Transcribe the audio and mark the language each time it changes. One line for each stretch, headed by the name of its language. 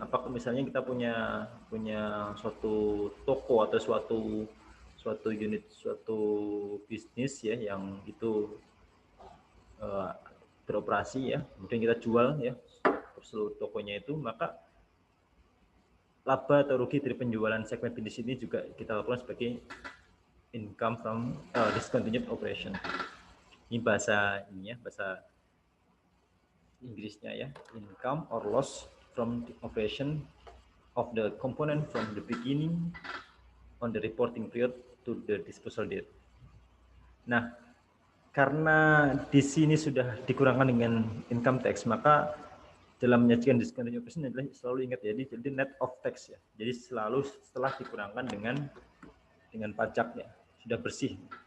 Indonesian: Apakah misalnya kita punya suatu toko atau suatu unit, suatu bisnis ya yang itu beroperasi ya, kemudian kita jual ya seluruh tokonya itu, maka laba atau rugi dari penjualan segmen bisnis ini juga kita lakukan sebagai income from discontinued operation. Ini bahasa Inggrisnya ya,
English: income or loss from the operation of the component from the beginning on the reporting period to the disposal date.
Indonesian: Nah, karena di sini sudah dikurangkan dengan income tax, maka dalam menyajikan discontinued operation adalah selalu ingat ya, jadi net of tax ya. Jadi selalu setelah dikurangkan dengan pajaknya, sudah bersih.